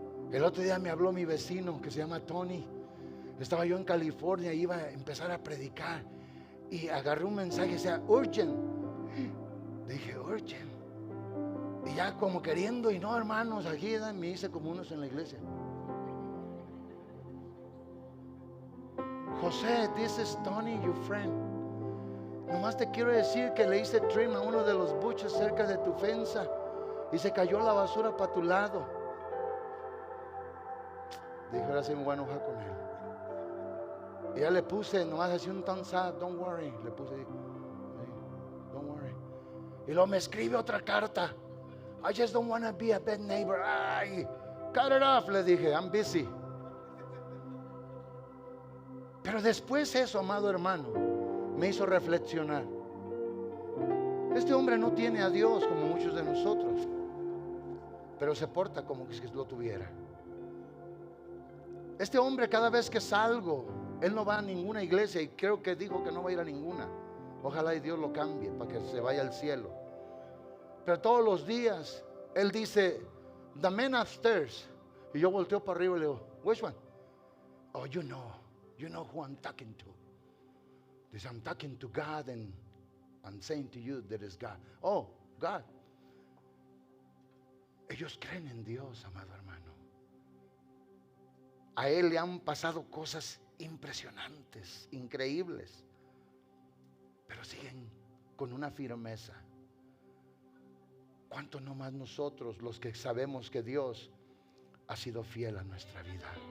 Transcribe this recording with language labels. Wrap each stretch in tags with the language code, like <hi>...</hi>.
<es>El otro día me habló mi vecino que se llama Tony. Estaba yo en California, iba a empezar a predicar y agarré un mensaje que decía urgent. Dije urgent. Y ya como queriendo, y no, hermanos, aquí me hice como unos en la iglesia.</es> <en>José, this is Tony, your friend.</en> <es>Nomás te quiero decir que le hice trim a uno de los buches cerca de tu fensa y se cayó la basura para tu lado. Dije, ahora sí me voy a enojar con él. Y ya le puse, nomás así un</es> <en>thumbs up, don't worry.</en> <es>Le puse,</es> <en>don't worry.</en> <es>Y luego me escribe otra carta.</es> <en>I just don't want to be a bad neighbor. Ay, cut it off,</en> <es>le dije,</es> <en>I'm busy.</en> <es>Pero después eso, amado hermano, me hizo reflexionar. Este hombre no tiene a Dios como muchos de nosotros, pero se porta como que lo tuviera. Este hombre, cada vez que salgo, él no va a ninguna iglesia y creo que dijo que no va a ir a ninguna. Ojalá y Dios lo cambie para que se vaya al cielo. Pero todos los días él dice,</es> <en>the man upstairs.</en> <es>Y yo volteo para arriba y le digo,</es> <en>which one? Oh, you know who I'm talking to.</en> <es>Dice,</es> <en>I'm talking to God and I'm saying to you that is God. Oh, God.</en> <es>Ellos creen en Dios, amado hermano. A él le han pasado cosas impresionantes, increíbles, pero siguen con una firmeza. ¿Cuánto no más nosotros, los que sabemos que Dios ha sido fiel a nuestra vida?</es>